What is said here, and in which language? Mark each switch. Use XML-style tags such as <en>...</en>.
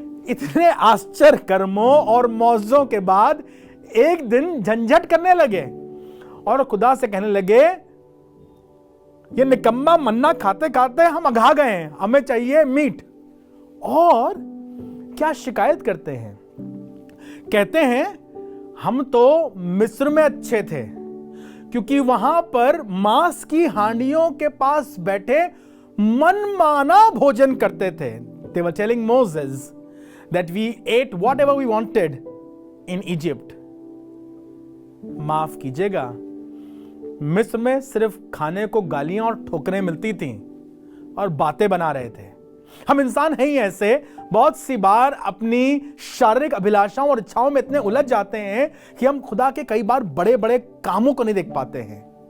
<hi>इतने आश्चर्य कर्मों और मौजों के बाद एक दिन झंझट करने लगे और खुदा से कहने लगे, ये निकम्मा मन्ना खाते खाते हम अघा गए हैं, हमें चाहिए मीट। और क्या शिकायत करते हैं? कहते हैं हम तो मिस्र में अच्छे थे, क्योंकि वहां पर मांस की हांडियों के पास बैठे मनमाना भोजन करते थे।</hi> <en>They were telling Moses that we ate whatever we wanted in Egypt.</en> <hi>माफ कीजिएगा, मिस्र में सिर्फ खाने को गालियां और ठोकरें मिलती थीं और बातें बना रहे थे। हम इंसान हैं ही ऐसे, बहुत सी बार अपनी शारीरिक अभिलाषाओं और इच्छाओं में इतने उलझ जाते हैं कि हम खुदा के कई बार बड़े बड़े कामों को नहीं देख पाते हैं।</hi>